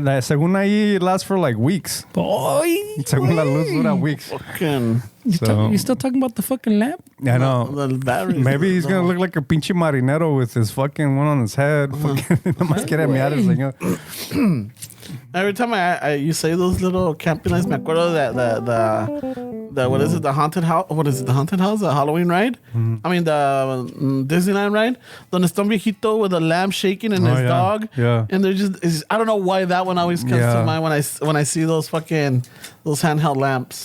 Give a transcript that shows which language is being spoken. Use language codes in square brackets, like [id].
[en] Según ahí, it lasts for like weeks. Ay, [es] Según la luz, dura weeks. [en] Fucking... You still talking about the fucking lamp? I know. The batteries. Maybe he's gonna look like a pinche marinero with his fucking one on his head. [es] Fucking, nomás quiere mirar el señor. [en] Every time you say those little camping nights, me acuerdo that the what is it? The haunted house? What is it? The haunted house? The Halloween ride? I mean the Disneyland ride. Donde está un viejito with a lamp shaking and his yeah. dog. Yeah. And they're just I don't know why that one always comes to mind when I see those fucking those handheld lamps.